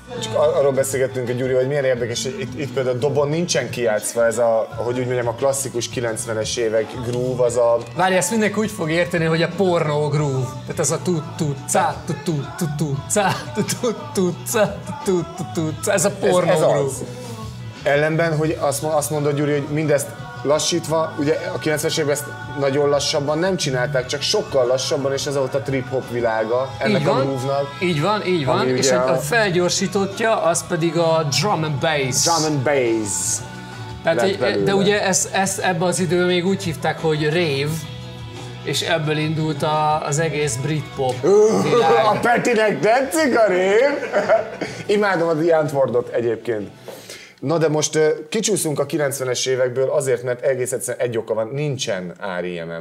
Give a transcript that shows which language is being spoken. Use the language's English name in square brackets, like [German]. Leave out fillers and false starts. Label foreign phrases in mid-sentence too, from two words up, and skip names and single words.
[Hungarian] arról beszélgettünk a Gyuri, hogy milyen érdekes, hogy itt például a dobon nincsen kijátszva ez a, hogy úgy mondjam, a klasszikus 90-es évek groove, az a... Várj, ezt mindenki úgy fog érteni, hogy a [English] porno groove. [Hungarian] Tehát az a tut-tut-ca, tut-tut-tut-tut-ca, tut-tut-tut-ca, tut-tut-tut-ca. Ez a porno ez groove. az. Ellenben, hogy azt mondod, Gyuri, hogy mindezt lassítva, ugye a 90-es években ezt nagyon lassabban nem csinálták, csak sokkal lassabban, és ez volt a trip-hop világa ennek Így a van, groove-nak. így van, Ami és ugye a a- felgyorsítottja, az pedig a [English] drum and bass. Drum and bass. [Hungarian] Tehát, lett belőle. de ugye ezt ebben az időben még úgy hívták, hogy rave, és ebből indult az egész Britpop A világ. Petinek tetszik a rév? Imádom a The Antwoordot egyébként. Na de most kicsúszunk a 90-es évekből azért, mert egész egyszerűen egy oka van, nincsen R.E.M.M.